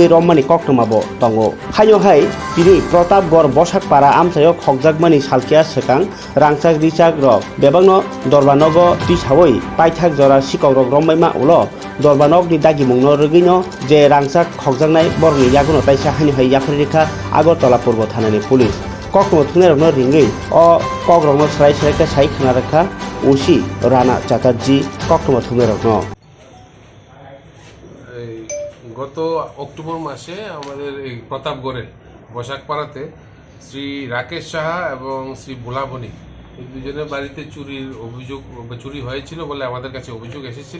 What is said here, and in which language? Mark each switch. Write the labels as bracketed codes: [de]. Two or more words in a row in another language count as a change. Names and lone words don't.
[trp] rommani koktomabo tongo hayo hai tini Pratapgarh Boshakpara amsayo khogjagmani salkia sekang rangsak risak rok bebangno Dorbanogo tisawoi paithak jora sikaurok rommaima ulo Dorbanok ni dagimungno rwgino je rangsak khogjagnai borni yaguno taisa hani hai yaphririkha Agartala Purbo Thanani police kokno thungrokno ringui o kogrokno srai ke sai khnarakha ওসি রানা চ্যাটার্জি কক্টোবর থুমেরকনো [bn] গত অক্টোবর মাসে আমাদের এই প্রতাপগড়ে বসাকপাড়াতে শ্রী রাকেশ সাহা এবং শ্রী ভোলা বণিক এই দুজনের বাড়িতে চুরি হয়েছিল বলে আমাদের কাছে অভিযোগ এসেছিল।